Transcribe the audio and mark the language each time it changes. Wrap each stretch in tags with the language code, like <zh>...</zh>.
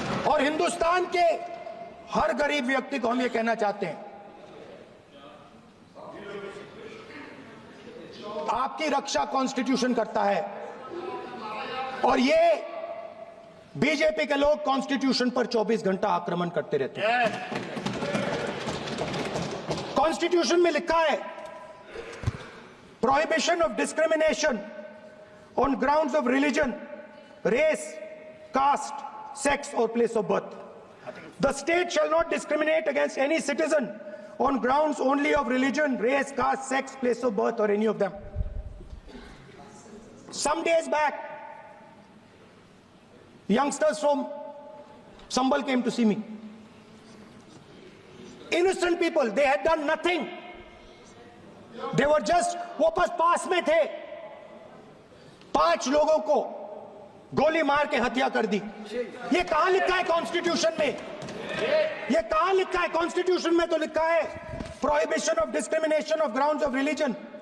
<hi>और हिंदुस्तान के हर गरीब व्यक्ति को हम ये कहना चाहते हैं, आपकी रक्षा कॉन्स्टिट्यूशन करता है और ये बीजेपी के लोग कॉन्स्टिट्यूशन पर 24 घंटा आक्रमण करते रहते हैं। कॉन्स्टिट्यूशन में लिखा है</hi> <en>Prohibition of discrimination on grounds of religion, race, caste, sex और place of birth. The state shall not discriminate against any citizen on grounds only of religion, race, caste, sex, place of birth or any of them. Some days back, youngsters from Sambal came to see me. Innocent people, they had done nothing. They were just,</en> <hi>वो बस पास में थे, 5 लोगों को गोली मार के हत्या कर दी। ये कहां लिखा है कॉन्स्टिट्यूशन में? ये कहां लिखा है कॉन्स्टिट्यूशन में? तो लिखा है</hi> <en>Prohibition of discrimination of grounds of religion.</en>